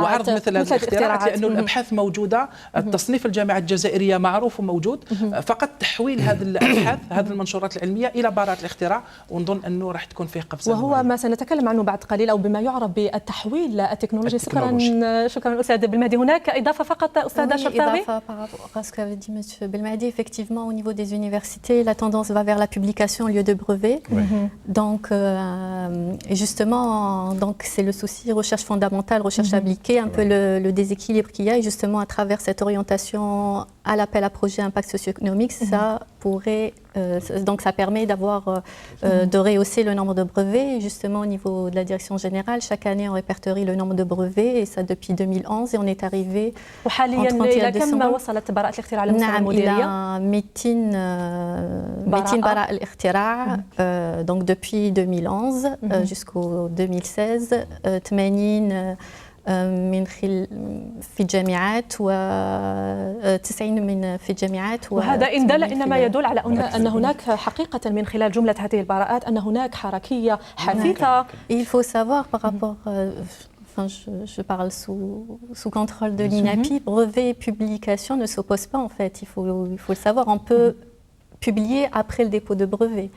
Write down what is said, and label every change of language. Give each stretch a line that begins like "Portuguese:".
Arabic: وعرض مثل هذه الاختراعات لأنه الأبحاث موجودة، التصنيف الجامعات الجزائرية معروف وموجود، فقط تحويل هذه الأبحاث هذه المنشورات العلمية إلى براءة الاختراع، ونظن أنه راح تكون فيه قفزة وهو ما سنتكلم عنه بعد قليل أو بما يعرف بالتحويل التكنولوجي. شكرا أستاذ بالمهدي. هناك إضافة فقط أستاذة شرطاوي؟
French: Parce qu'avait dit M. Belmadi, effectivement au niveau des universités, la tendance va vers la publication au lieu de brevet. Donc, et justement, donc c'est le souci recherche fondamentale, recherche appliquée, un peu le déséquilibre qu'il y a. Et justement, à travers cette orientation à l'appel à projet impact socio-économique, ça pourrait, donc ça permet d'avoir, de rehausser le nombre de brevets. Et justement, au niveau de la direction générale, chaque année, on répertorie le nombre de brevets, et ça depuis 2011, et on est arrivé
Arabic: وحاليا إلى كم وصلت براءة الاختراع على مستوى المديرية؟ نعم، إلى 200 براءة الاختراع
French: donc depuis 2011 jusqu'au 2016
Arabic: 80 من في الجامعات و90 من في الجامعات وهذا إن دل إنما يدل على أن هناك حقيقة من خلال جملة هذه البراءات أن هناك حركية حثيثة.
French: Il faut savoir par rapport Enfin, je parle sous contrôle de l'INAPI, brevet et publication ne s'opposent pas en fait, il faut le savoir, on peut publier après le dépôt de brevet.